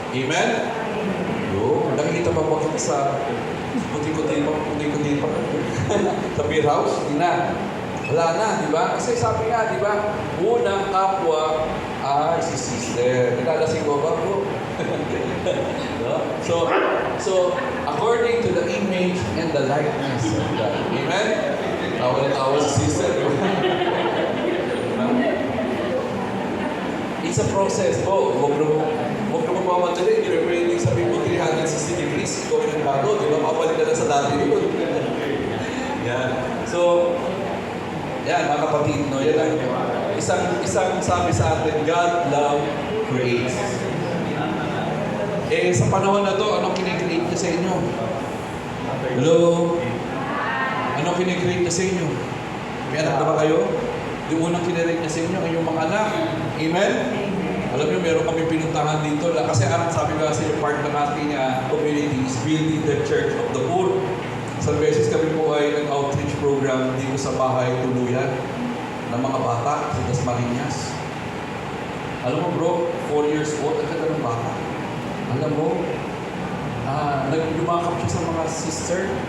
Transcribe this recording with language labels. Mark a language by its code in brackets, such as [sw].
[tl] Amen? Yo, nakikita ba po kita sa puti-puti pa sa beer house? Hindi na. Wala na, di ba? Kasi sabi nga, di ba? Unang kapwa ay si Sister. Nilalasing ko ba, bro? No? [en] So, according to the image and the likeness of God. [tl] Amen? Tawa na tawa si Sister. [en] It's a process [tl] po. Huwag na magmamadali. Hindi na pwedeng sabihin mo 360 degrees. Gawin ang bago. Di ba? Mabalik na lang sa dati yun. Yan. So, yan, mga kapatid, no? Yan ang isang sabi sa atin, [en] God love creates. [tl] Sa panahon na to, anong kinikreate niya sa inyo? Hello? Anong kinikreate niya sa inyo? May anak na ba kayo? Yung unang kinirate niya sa inyo, yung mga anak. Amen? Alam niyo, meron kami pinuntahan dito. Kasi sabi ko kasi yung part ng ating community is [en] building the church of the poor. [tl] Isang beses kami po ay nag-outreach program dito sa bahay tuluyan ng mga bata sa Dasmariñas. Alam mo bro, 4 years old, ang ganda ng bata. Alam mo, naglumakap siya sa mga sister.